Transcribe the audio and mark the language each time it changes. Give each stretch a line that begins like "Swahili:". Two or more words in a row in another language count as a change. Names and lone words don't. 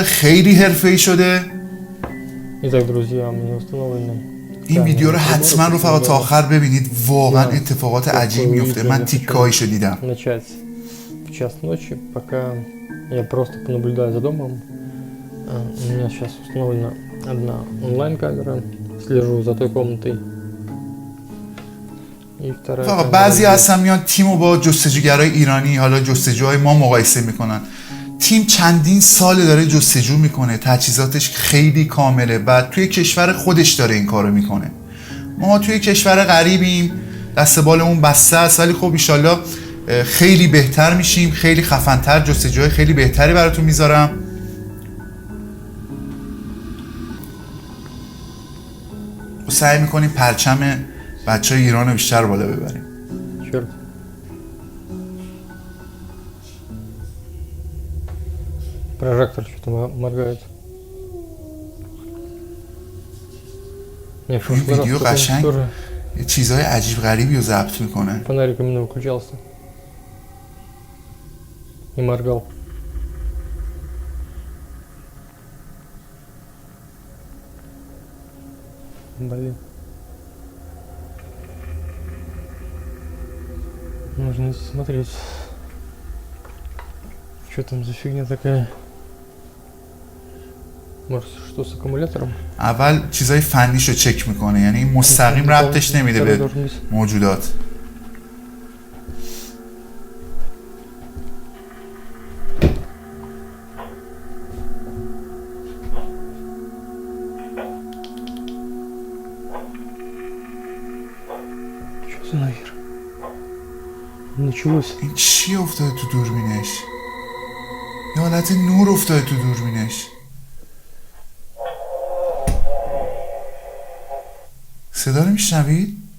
Persian: خیلی حرفه‌ای شده. این ویدیو رو حتما رفقا تا آخر ببینید، واقعا اتفاقات عجیب میفته. من تیکایشو دیدم.
Russian: В час ночи, пока я просто понаблюдаю за домом. У меня сейчас установлена одна онлайн-камера, слежу за той комнатой.
Persian: بعضی هستن میان تیمو با جستجوگرای ایرانی، حالا جستجوهای ما مقایسه میکنن. تیم چندین سال داره جستجو میکنه، تجهیزاتش خیلی کامله و توی کشور خودش داره این کارو میکنه. ما توی کشور غریبیم، دست بالمون بسته است، ولی خب ایشالله خیلی بهتر میشیم، خیلی خفن‌تر، جستجوهای خیلی بهتری براتون میذارم. و سعی میکنیم پرچم بچه های ایران رو بیشتر بالا ببریم.
Russian: Черт. Прожектор что-то моргает.
Persian: این ویدیو قشنگ چیزهای عجیب غریبی رو ضبط میکنه.
Russian: Фонарик именно выключался. И моргал. Блин. Нужно смотреть, что там за фигня такая. Может, что с аккумулятором?
Persian: اول چیزای فنیشو چک میکنه، یعنی مستقیم ربطش نمیده به موجودات.
Russian: Что за нахер? Началось.
Persian: این چی افتاده تو دوربینش؟ یه حالت نور افتاده تو دوربینش. صدا رو میشنوید؟